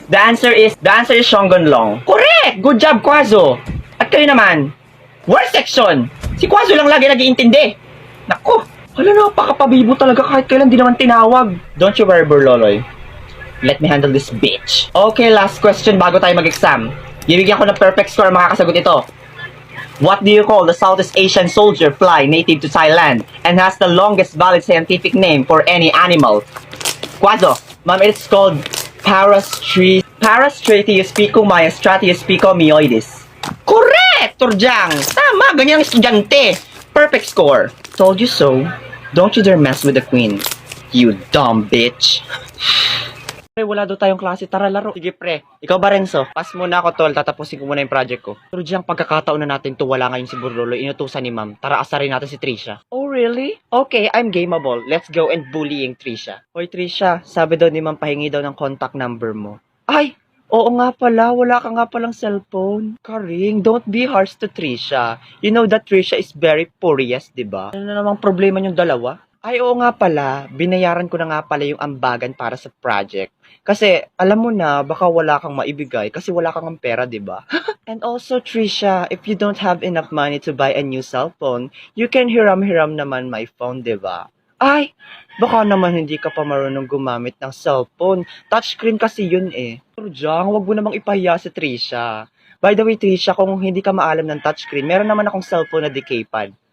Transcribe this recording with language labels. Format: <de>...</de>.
<en>The answer is Shonggon Long. Correct! Good job, Quazo.</en> <tl>At kayo naman,</tl> <en>worst section.</en> <tl>Si Quazo lang lagi nag-iintindi. Naku, wala na, napakapabibo talaga kahit kailan di naman tinawag.</tl> <en>Don't you worry, Burloloy. Let me handle this bitch. Okay, last question</en> <tl>bago tayo mag-exam. Bibigyan ko ng perfect score makakasagot ito.</tl> <en>What do you call the Southeast Asian soldier fly native to Thailand and has the longest valid scientific name for any animal? Quazo, ma'am, it's called Parastratius picomyostratius picomyoides. Correct, Turjang!</en> <tl>Tama, ganyan ang estudyante.</tl> <en>Perfect score. Told you so. Don't you dare mess with the queen. You dumb bitch. Pre, wala daw tayong klase. Tara, laro. Sige, pre. Ikaw ba, Renzo? Pass muna ako, tol.</en> <tl>Tatapusin ko muna yung project ko. Pero diyang pagkakataon na natin to, wala ngayon si Burlolo. Inutusan ni ma'am. Tara, asarin natin si Trisha.</tl> <en>Oh, really? Okay, I'm gameable. Let's go and bullying Trisha.</en> <tl>Hoy, Trisha. Sabi daw ni ma'am, pahingi daw ng contact number mo. Ay! Oo nga pala. Wala ka nga palang cellphone.</tl> <en>Karing, don't be harsh to Trisha. You know that Trisha is very furious, diba?</en> <tl>Ano na namang problema yung dalawa? Ay, oo nga pala. Binayaran ko na nga pala yung ambagan para sa project. Kasi, alam mo na, baka wala kang maibigay kasi wala kang pera, di ba?</tl> <en>And also, Trisha, if you don't have enough money to buy a new cellphone, you can</en> <tl>hiram-hiram naman</tl> <en>my phone, di ba?</en> <tl>Ay, baka naman hindi ka pa marunong gumamit ng cellphone. Touchscreen kasi yun eh. Pero Jang, wag mo namang ipahiya si Trisha. By the way, Trisha, kung hindi ka maalam ng touchscreen, meron naman akong cellphone na decaypad.</tl>